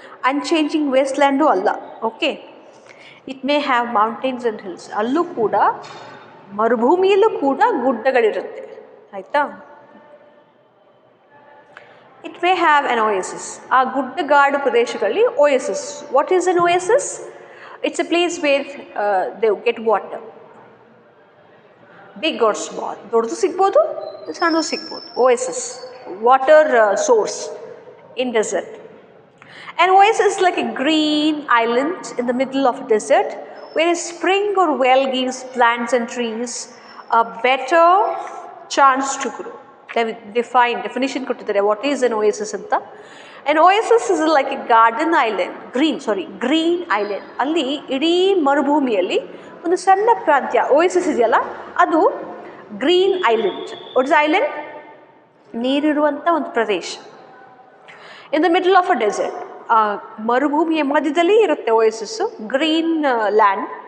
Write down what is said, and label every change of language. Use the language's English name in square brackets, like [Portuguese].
[English] Unchanging wasteland ಅಲ್ಲ, okay. It may have mountains and hills. [Kannada] ಅಲ್ಲೂ ಕೂಡ, ಮರುಭೂಮಿಯಲ್ಲೂ ಕೂಡ ಗುಡ್ಡಗಳಿರುತ್ತೆ, ಆಯಿತಾ. [English] It may have an oasis. [Kannada] ಆ ಗುಡ್ಡಗಾಡು ಪ್ರದೇಶಗಳಲ್ಲಿ oasis. [English] What is an oasis? It's a place where they get water. Big or small. [Kannada] ದೊಡ್ಡದು ಸಿಗ್ಬೋದು, ಸಣ್ಣದು ಸಿಗ್ಬೋದು. [English] Oasis, water source in desert. An oasis is like a green island in the middle of a desert where a spring or well gives plants and trees a better chance to grow. Definition ಕೊಟ್ಟಿದ್ದಾರೆ what is an oasis ಅಂತ. An oasis is like a garden island, green island. [Kannada] ಅಲ್ಲಿ ಇಡೀ ಮರುಭೂಮಿಯಲ್ಲಿ ಒಂದು ಸಣ್ಣ ಪ್ರಾಂತ್ಯ oasis ಇದೆಯಲ್ಲ ಅದು green island. [English] What is island? [Kannada] ನೀರಿರುವಂಥ ಒಂದು ಪ್ರದೇಶ. [English] in the middle of a desert, [Kannada] ಮರುಭೂಮಿಯ ಮಧ್ಯದಲ್ಲಿ ಇರುತ್ತೆ ಓಯಸಿಸ್ಸು, ಗ್ರೀನ್ ಲ್ಯಾಂಡ್.